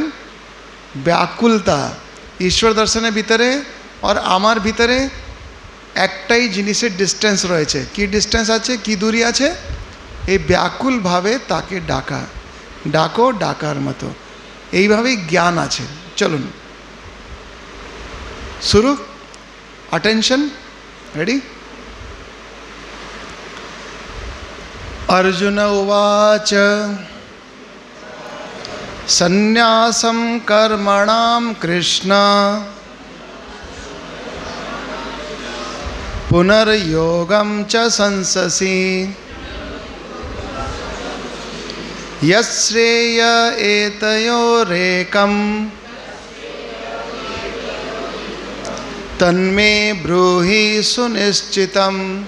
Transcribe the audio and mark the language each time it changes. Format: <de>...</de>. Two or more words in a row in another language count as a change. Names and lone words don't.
<bn>ব্যাকুলতা ঈশ্বর দর্শনের ভিতরে আর আমার ভিতরে একটাই জিনিসের ডিস্টেন্স রয়েছে। কি ডিস্টেন্স আছে, কি দূরি আছে? এই ব্যাকুলভাবে তাকে ডাকা, ডাকো ডাকার মতো, এইভাবেই জ্ঞান আছে। চলুন শুরু। অ্যাটেনশন, রেডি?</bn> <sa>अर्जुन उवाच सन्न्यासं कर्मणां कृष्ण पुनर्योगं च संससि यश्रेय एतयोरेकं तन्मे ब्रूहि सुनिश्चितम्।</sa>